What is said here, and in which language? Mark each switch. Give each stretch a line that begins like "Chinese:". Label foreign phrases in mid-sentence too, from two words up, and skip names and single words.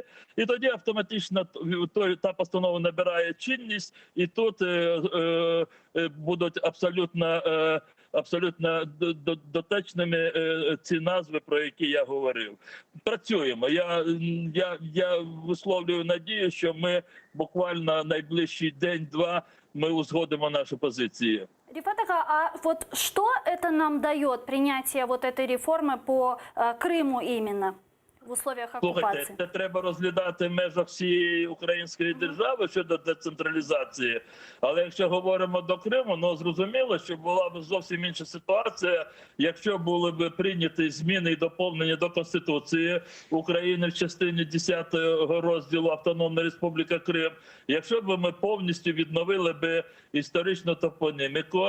Ukrainian: І тоді автоматично та постанова набирає чинність, і тут будуть абсолютно дотичними ці назви, про які я говорив. Працюємо. Я висловлюю надію, що ми буквально найближчий день-два мы узгодим
Russian: наши позиции. Рифат Ага, а вот что это нам дает, принятие вот этой реформы по Крыму именно? В условиях окупації?
Ukrainian: Слухайте, це треба розглядати в межах всієї української держави щодо децентралізації. Але якщо говоримо до Криму, зрозуміло, що була б зовсім інша ситуація, якщо були б прийняті зміни і доповнення до Конституції України в частині 10 розділу Автономна Республіка Крим, якщо б ми повністю відновили б історичну топоніміку.